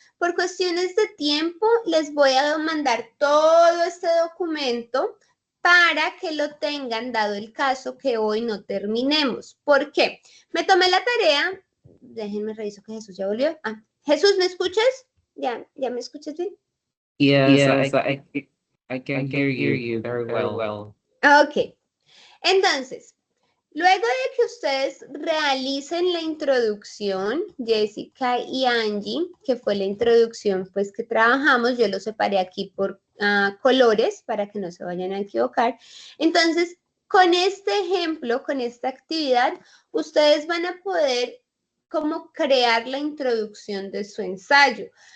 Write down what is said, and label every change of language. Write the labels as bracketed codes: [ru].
[es] Por cuestiones de tiempo, les voy a mandar todo este documento para que lo tengan, dado el caso que hoy no terminemos. ¿Por qué? Me tomé la tarea, déjenme reviso que Jesús ya volvió. Ah, Jesús, ¿me escuchas? ¿Ya me escuchas bien? [en] Yes, I can hear you very well. Ok. [es] Entonces, luego de que ustedes realicen la introducción, Jessica y Angie, que fue la introducción pues que trabajamos, yo lo separé aquí por colores para que no se vayan a equivocar. Entonces, con este ejemplo, con esta actividad, ustedes van a poder como crear la introducción de su ensayo.